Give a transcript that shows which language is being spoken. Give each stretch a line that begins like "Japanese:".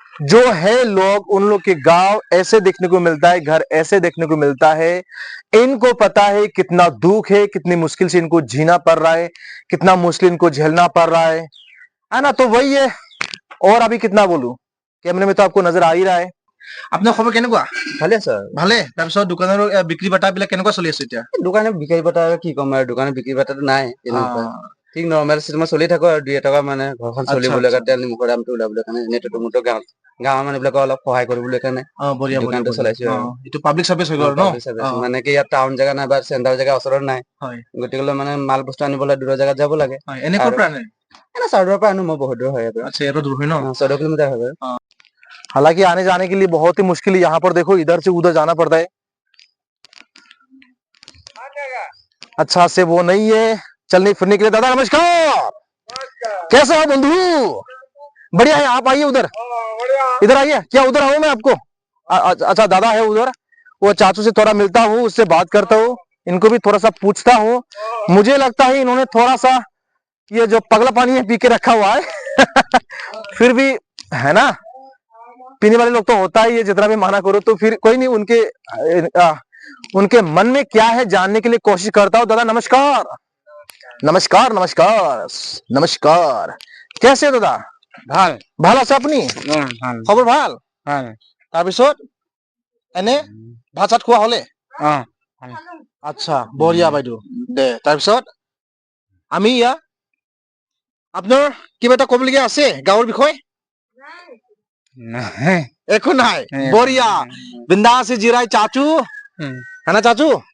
Hindi: जो है लोग, उन लोग के गांव ऐसे देखने को मिलता है, घर ऐसे देखने को मिलता है। इनको पता है कितना दुख है, कितनी मुश्किल से इनको जीना पड़ रहा है, कितना मुश्किल इनको झेलना पड़ रहा है ना। तो वही है। और अभी कितना बोलूं, कैमरे में तो आपको नजर आ ही रहा है।
Assamese: আপোনাৰ খবৰ কেনেকুৱা? ভালে স্যার। ভালে। তাৰপিছত দোকানৰ বিক্ৰী বাটা বিলাক কেনেকুৱা চলি আছে এতিয়া? দোকানে বিক্ৰী বাটা কি ক'ম আৰু, দোকানে বিক্ৰী বাটাটো নাই তেনেকুৱা। ঠিক নৰ্মেল চিষ্টেমত চলি থাকো আৰু 2 টকা মানে ঘৰখন চলিবলৈ কাৰণে, তেল নিমখৰ দামটো ওলাবলৈ কাৰণে, নেটটো মুটো গাঁৱৰ মানুহবিলাকক অলপ সহায় কৰিবলৈ কাৰণে দোকানটো চলাইছো আৰু। এইটো পাব্লিক সাৰ্ভিস হৈ গ'ল ন? মানে কি ইয়াত টাউন জেগা নাই বা চেণ্টাৰ জেগা ওচৰত নাই, গতিকে মানে মাল বস্তু আনিবলৈ দূৰৰ জেগাত যাব লাগে। এনে ক'ৰ পৰা আনে? এনে চাউদৰ পৰা আনো, মই বহুত দূৰ হয় ইয়াৰ পৰা।
Hindi: अच्छा, ये तो दूर हुई ना?
Assamese: 14 किलोमीटर হয় বাৰু।
Hindi: हालांकि आने जाने के लिए बहुत ही मुश्किल है। यहाँ पर देखो, इधर से उधर जाना पड़ता है। अच्छा से वो नहीं है चलने फिरने के लिए। दादा नमस्कार, कैसे हो बंधु? बढ़िया है। आप आइए उधर, इधर आइए। क्या उधर आऊं मैं आपको? अच्छा, दादा है उधर, वो चाचू से थोड़ा मिलता हूँ, उससे बात करता हूँ, इनको भी थोड़ा सा पूछता हूँ। मुझे लगता है इन्होंने थोड़ा सा ये जो पगला पानी है पी के रखा हुआ है फिर भी है ना, पीने वाले लोग तो होता ही है, जितना भी माना करो तो फिर कोई नहीं। उनके मन में क्या है जानने के लिए कोशिश करता हूँ। दादा नमस्कार। नमस्कार नमस्कार नमस्कार, कैसे हो दादा?
Assamese: ভাল ভাল আছে আপুনি? ভাল খবৰ ভাল? ভাল। তাৰপিছত এনে ভাত চাত খোৱা হলে? আচ্ছা, বঢ়িয়া বাইদেউ দে। তাৰপিছত আমি ইয়া আপোনাৰ কিবা এটা ক'বলগীয়া আছে গাঁৱৰ বিষয়ে? একো নাই,
Hindi: बढ़िया, बिंदास से जी रहा है चाचू, है ना चाचू?